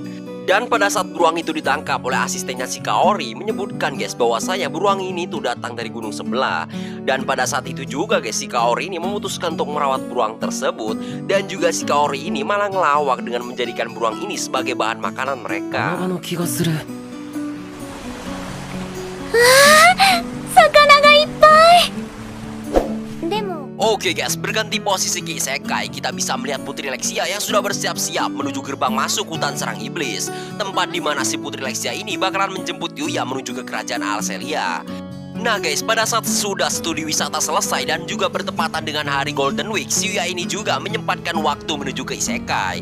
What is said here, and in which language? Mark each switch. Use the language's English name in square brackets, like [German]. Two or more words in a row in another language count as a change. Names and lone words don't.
[Indonesian] Dan pada saat beruang itu ditangkap oleh asistennya si Kaori, menyebutkan guys bahwasanya beruang ini tuh datang dari gunung sebelah. Dan pada saat itu juga guys, si Kaori ini memutuskan untuk merawat beruang tersebut. Dan juga si Kaori ini malah ngelawak dengan menjadikan beruang ini sebagai bahan makanan mereka. [Japanese] 魚がいっぱい. [Indonesian] Demo Oke guys, berganti posisi ke isekai, kita bisa melihat Putri Lexia yang sudah bersiap-siap menuju gerbang masuk hutan serang iblis. Tempat di mana si Putri Lexia ini bakalan menjemput Yuya menuju ke kerajaan Alcelia. Nah guys, pada saat sudah studi wisata selesai dan juga bertepatan dengan hari Golden Week, Yuya ini juga menyempatkan waktu menuju ke isekai.